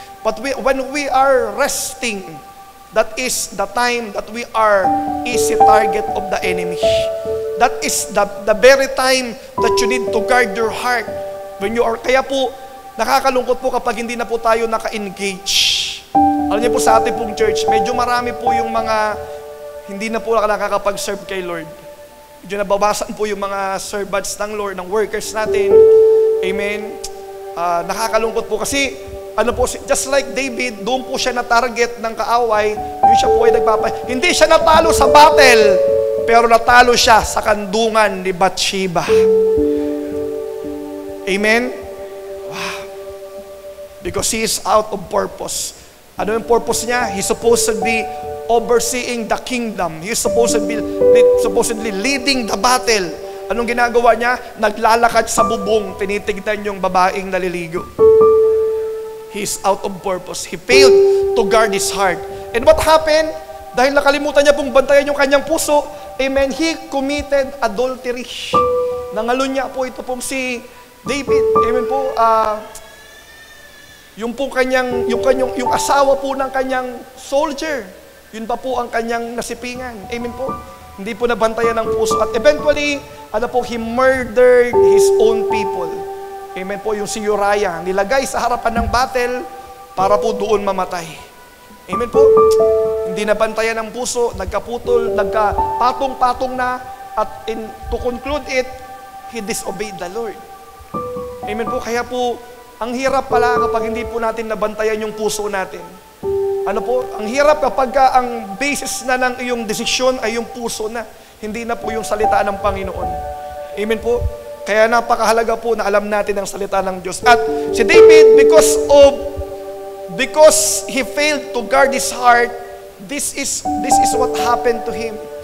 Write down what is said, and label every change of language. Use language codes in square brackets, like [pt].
[en] But when we are resting, that is the time that we are easy target of the enemy. That is the very time that you need to guard your heart. When you are, [tl] kaya po, nakakalungkot po kapag hindi na po tayo naka-engage. Alam niyo po sa ating pong church, medyo marami po yung mga hindi na po nakakapag-serve kay Lord. Medyo nababasan po yung mga servants ng Lord, ng workers natin. Amen. Nakakalungkot po kasi ano po, [en] just like David, [tl] doon po siya na-target ng kaaway, yung siya po ay hindi siya natalo sa battle, pero natalo siya sa kandungan ni Bathsheba. Amen? Wow. [en] Because he is out of purpose. [tl] Ano yung purpose niya? [en] He's supposed to be overseeing the kingdom. He's supposedly leading the battle. [tl] Anong ginagawa niya? Naglalakad sa bubong, tinitignan yung babaeng naliligo. [en] He's out of purpose. He failed to guard his heart. And what happened? [tl] Dahil nakalimutan niya pong bantayan yung kanyang puso, amen, [en] he committed adultery. [tl] Nangalun niya po ito pong si David. Amen po. Yung asawa po ng kanyang soldier, yun pa po ang kanyang nasipingan. Amen po. Hindi po nabantayan ng puso. [en] At eventually, he murdered his own people. [tl] Amen po, yung si Uriah, nilagay sa harapan ng battle para po doon mamatay. Amen po. Hindi nabantayan ng puso, nagkaputol, nagkapatong-patong na, at [en] to conclude it, he disobeyed the Lord. [tl] Amen po. Kaya po, ang hirap pala kapag hindi po natin nabantayan yung puso natin. Ano po? Ang hirap kapag ang basis na ng iyong desisyon ay yung puso na, hindi na po yung salita ng Panginoon. Amen po. Kaya napakahalaga po na alam natin ang salita ng Diyos. [en] At si David, because he failed to guard his heart, this is what happened to him.